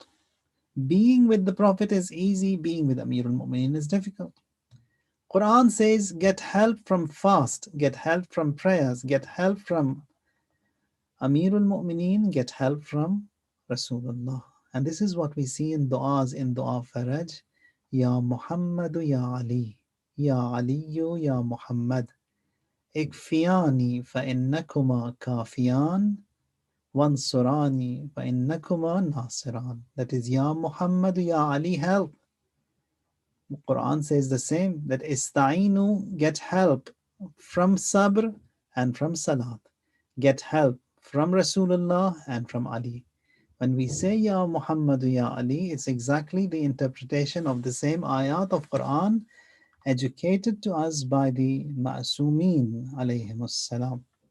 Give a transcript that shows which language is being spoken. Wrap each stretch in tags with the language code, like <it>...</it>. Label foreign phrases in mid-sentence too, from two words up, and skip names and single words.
<en>Being with the Prophet is easy. Being with</en> <ar>أمير المؤمنين</ar> <en>is difficult. Quran says, get help from fast, get help from prayers, get help from</en> <ar>أمير المؤمنين,</ar> <en>get help from Rasulullah. And this is what we see in du'as, in du'a Faraj.</en> <ar>يا محمد يا علي، يا علي يا محمد. اكفياني فإنكما كافيان وانصراني فإنكما ناصران.</ar> <en>That is,</en> <ar>يا محمد، يا علي,</ar> <en>help. The Quran says the same, that Ista'inu, get help from Sabr and from Salat. Get help from Rasulullah and from Ali. When we say</en> <ar>يا محمد، يا علي,</ar> <en>it's exactly the interpretation of the same ayat of Quran educated to us by the</en> <ar>المعصومين عليهم السلام.</ar>